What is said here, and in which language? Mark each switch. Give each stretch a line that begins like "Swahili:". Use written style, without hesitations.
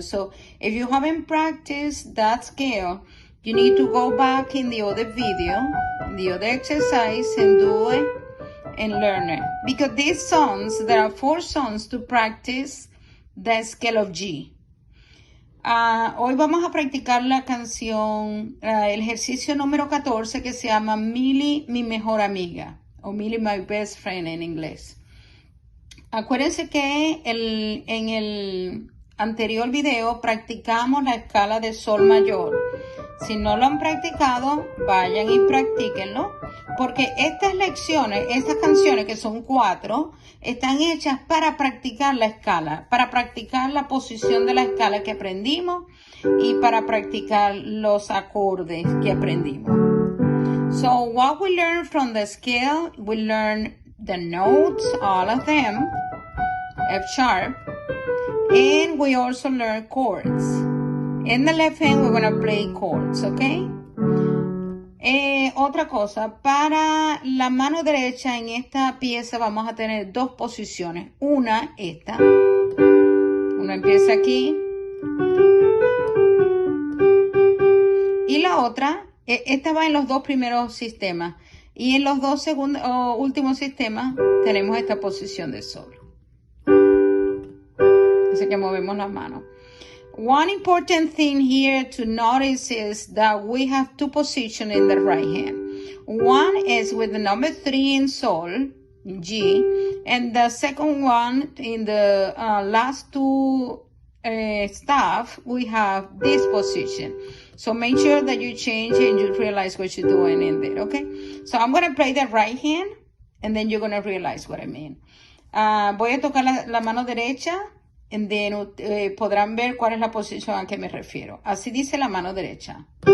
English: So if you haven't practiced that scale, you need to go back in the other video, the other exercise, and do it and learn it. Because these songs, there are 4 songs to practice the scale of G.
Spanish: Hoy vamos a practicar la canción, el ejercicio número 14 que se llama Mili, mi mejor amiga, o Mili,
English: my best friend
Spanish: en inglés. Acuérdense que en el anterior video practicamos la escala de sol mayor. Si no lo han practicado, vayan y practíquenlo, porque estas lecciones, estas canciones que son 4, están hechas para practicar la escala, para practicar la posición de la escala que aprendimos y para practicar los acordes que aprendimos.
English: So what we learn from the scale, we learn the notes, all of them, F sharp, and we also learn chords. In the left hand, we're going to play chords, ¿ok?
Spanish: Otra cosa, para la mano derecha en esta pieza vamos a tener 2 posiciones. Una, esta. Una empieza aquí. Y la otra, esta va en los 2 primeros sistemas. Y en los 2 últimos sistemas tenemos esta posición de sol. Así que movemos las manos.
English: One important thing here to notice is that we have 2 positions in the right hand. One is with the number 3 in sol, G, and the second one in the last 2 staff, we have this position. So make sure that you change and you realize what you're doing in there, okay? So I'm going to play the right hand, and then you're going to realize what I mean.
Spanish: Voy a tocar la mano derecha.
English: And then
Spanish: podrán ver cuál es la posición a que me refiero. Así dice la mano derecha.